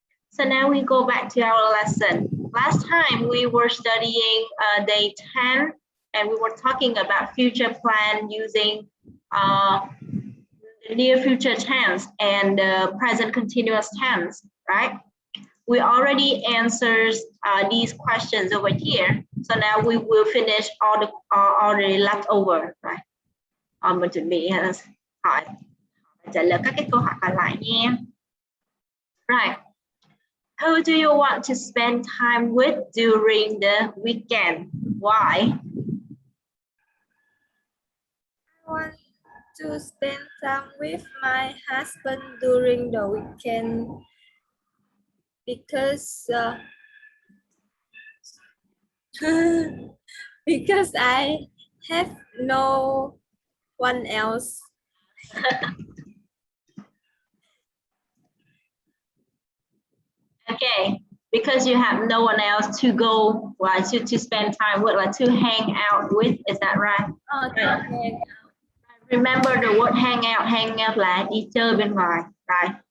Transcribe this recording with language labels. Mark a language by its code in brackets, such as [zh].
[en] So now we go back to our lesson. Last time we were studying day 10 and we were talking about future plan using the near future tense and present continuous tense, right? We already answered these questions over here. So now we will finish all the leftover, right? [vi] Mình chuẩn bị hỏi trả lời các cái câu hỏi còn lại nha. [en] Right. Who do you want to spend time with during the weekend? Why? I want to spend time with my husband during the weekend because because I have no one else. Okay, because you have no one else to go, to spend time with, like to hang out with, is that right? Okay. Remember the word hang out [vi] là đi chơi bên ngoài, [en] right?